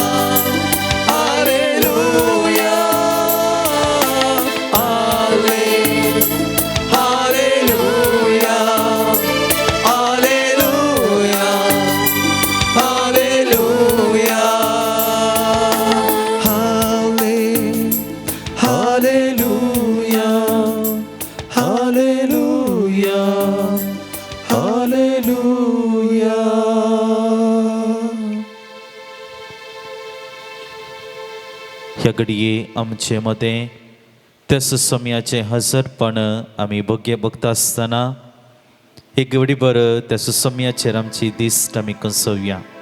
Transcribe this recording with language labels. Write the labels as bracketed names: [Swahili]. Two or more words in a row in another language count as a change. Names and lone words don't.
[Konkani] हालेलुया हाले हालेलुया हालेलुया हालेलुया हालेलुया हालेलुया हालेलुया ह्या घडये आमचे मतें त्याच समयाचे हजरपण आमी बघता आसतना एक घडीभर त्याच समयाचेर आमची दिश्ट आमी कसोवया.